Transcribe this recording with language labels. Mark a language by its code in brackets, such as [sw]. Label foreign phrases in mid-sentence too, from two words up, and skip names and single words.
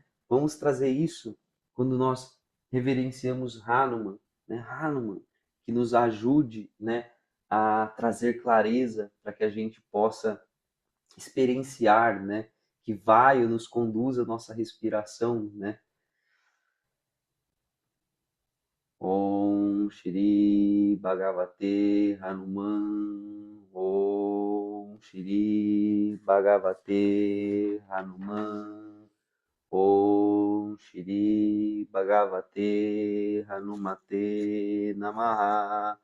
[pt] Vamos trazer isso quando nós reverenciamos Hanuman, né? Hanuman, que nos ajude, né, a trazer clareza para que a gente possa experienciar, né? Que vai ou nos conduz à nossa respiração, né? [sa] ॐ श्री भगवते हनुमान्. ॐ श्री भगवते हनुमान्. ॐ श्री भगवते हनुमते नमः.